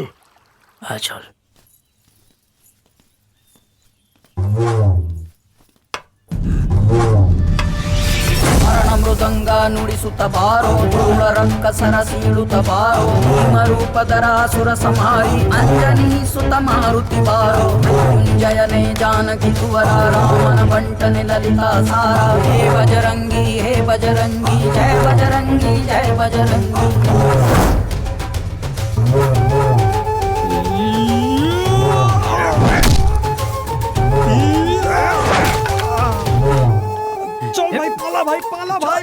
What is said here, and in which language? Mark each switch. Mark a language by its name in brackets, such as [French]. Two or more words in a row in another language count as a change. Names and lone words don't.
[Bangla] হ্যাঁ চল। [Kannada] ಮೃದಂಗ ನುಡಿಸುತ್ತ ಬಾರೋ ಧೂಳ ರಂಕ ಸರಸೀಳುತ್ತ ಬಾರೋ ಭೀಮರೂಪಧರಾಸುರ ಸಂಹಾರಿ ಅಂಜನಿ ಸುತ ಮಾರುತಿ ಬಾರೋ ಮೃತ್ಯುಂಜಯನೇ ಜಾನಕಿ ಕುವರ ರಾಮನ ಬಂಟನೆ ಲಲಿತಾ ಸಾರ ಹೇ ಬಜರಂಗಿ ಜಯ ಬಜರಂಗಿ ಜಯ ಬಜರಂಗಿ. [Bangla] চল ভাই, পালা ভাই, পালা ভাই,